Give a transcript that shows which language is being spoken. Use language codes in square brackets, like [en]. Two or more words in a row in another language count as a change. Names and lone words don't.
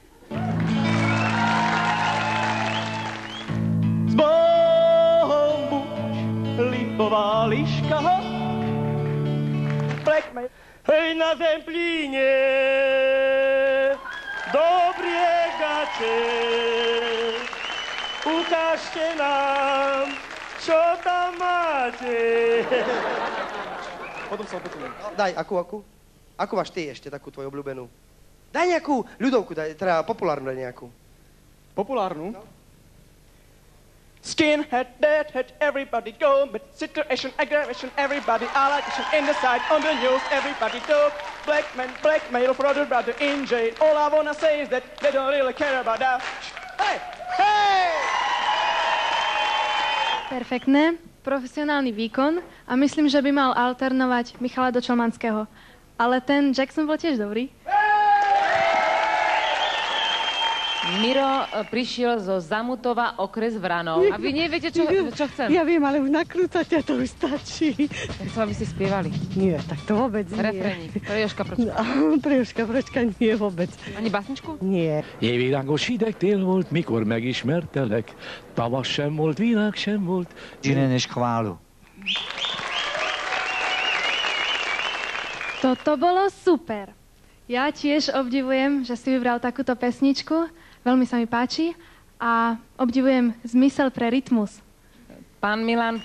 [sk] S Bohom buď, lipová liška, hej na Zemplíne, do briegače, ukážte nám, čo tam máte. Potom sa opätujem. Daj, akú? Akú máš ty ešte, takú tvoju obľúbenú? Daj nejakú ľudovku, teda populárnu daj nejakú. Populárnu? No. [en] Skinhead, deadhead, everybody go, but situation, aggravation, everybody, allegation, in the side, on the news, everybody talk. Black man, blackmail, brother in jail. All I wanna say is that they don't really care about that. Hey! Hey! [sk] Perfektné, profesionálny výkon a myslím, že by mal alternovať Michala Dočelmanského. Ale ten Jackson bol tiež dobrý. Miro prišiel zo Zamutova, okres Vranov. A vy neviete, čo chcem? Ja viem, ale už nakrúcate, to už stačí. Ja chcem, aby ste spievali. Nie, tak to vôbec nie. Refrénik. Pre Jožka Pročka. No, pre Jožka Pročka nie vôbec. Ani básničku? Nie. [hu] Jégvilágos hideg tél volt, mikor megismertelek. Tavasz sem volt, világ sem volt. [sk] Iné než chválu. Toto bolo super. Ja tiež obdivujem, že si vybral takúto pesničku. Veľmi sa mi páči a obdivujem zmysel pre rytmus. Pán Milan.